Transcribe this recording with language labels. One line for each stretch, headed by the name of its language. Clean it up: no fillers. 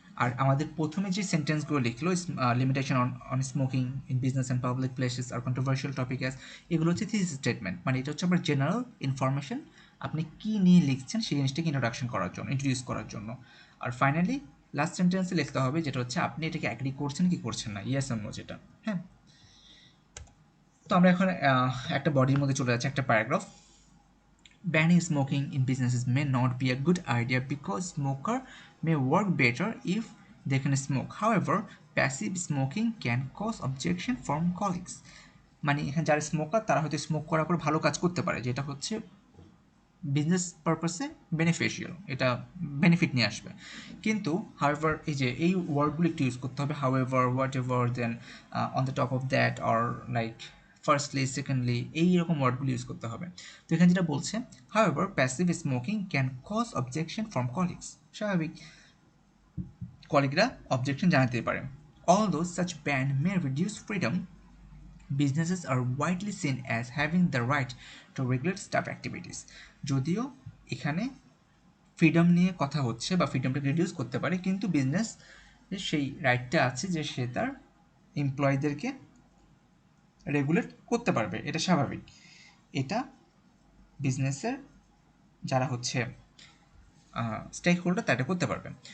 Bangla: আর আমাদের প্রথমে যে সেন্টেন্সগুলো লিখলো,
English: limitation on smoking in business and public places আর controversial topic as,
Bangla: এগুলো হচ্ছে থিস স্টেটমেন্ট, মানে এটা হচ্ছে আপনার জেনারেল ইনফরমেশন, আপনি কী নিয়ে লিখছেন সেই জিনিসটাকে ইন্ট্রোডাকশন করার জন্য, ইন্ট্রোডিউস করার জন্য। আর ফাইনালি লাস্ট সেন্টেন্সে লিখতে হবে যেটা হচ্ছে আপনি এটাকে অ্যাগ্রি করছেন কি করছেন না, ইয়েস অর নো যেটা। হ্যাঁ, তো আমরা এখন একটা বডির মধ্যে চলে যাচ্ছি, একটা paragraph.
English: Banning smoking in businesses may not be a good idea because smoker may work better if they can smoke. However, passive smoking can cause objection from colleagues.
Bangla: মানে এখানে যারা স্মোকার তারা হয়তো স্মোক করার পর ভালো কাজ করতে পারে, যেটা হচ্ছে বিজনেস পারপাসে বেনিফিশিয়াল, এটা বেনিফিট নিয়ে আসবে। কিন্তু হাউএভার এই যে এই ওয়ার্ডগুলো একটু ইউজ করতে হবে, however, what ever, then on the top of that, or like firstly, secondly, এইরকম ওয়ার্ডগুলো ইউজ করতে হবে। তো এখানে যেটা বলছে,
English: however passive smoking can cause objection from colleagues,
Bangla: স্বাভাবিক কলিগরা অবজেকশন জানাতে পারে।
English: Although such ban may reduce freedom, businesses are widely seen as having the right to regulate staff activities.
Bangla: যদিও এখানে ফ্রিডম নিয়ে কথা হচ্ছে বা ফ্রিডমটাকে রিডিউস করতে পারে, কিন্তু বিজনেস সেই রাইটটা আছে যে সে তার এমপ্লয়ীদেরকে রেগুলেট করতে পারবে, এটা স্বাভাবিক। এটা বিজনেসের যারা হচ্ছে স্টেক হোল্ডার তারা করতে পারবে।